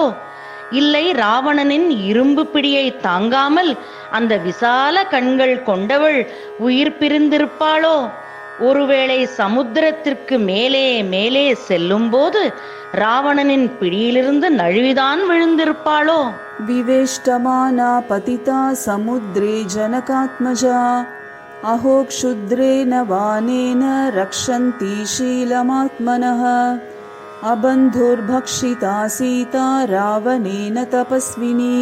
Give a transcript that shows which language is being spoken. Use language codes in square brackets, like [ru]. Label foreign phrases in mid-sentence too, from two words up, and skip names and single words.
[ta] இல்லை, ராவணனின் இரும்பு பிடியை தாங்காமல் அந்த விசால கண்கள் கொண்டவள் உயிர் பிரிந்திருப்பாளோ? ஒருவேளை சமுத்திரத்திற்கு மேலே மேலே செல்லும் போது ராவணனின் பிடியிலிருந்து நழுவிதான் விழுந்திருப்பாளோ? [sa] विवेष्टमाना पतिता समुद्रे जनकात्मजा. अहो क्षुद्रेण वानेन रक्षन्ति शीलमात्मनः. अबन्धुर्भक्षिता सीता रावणेन तपस्विनी.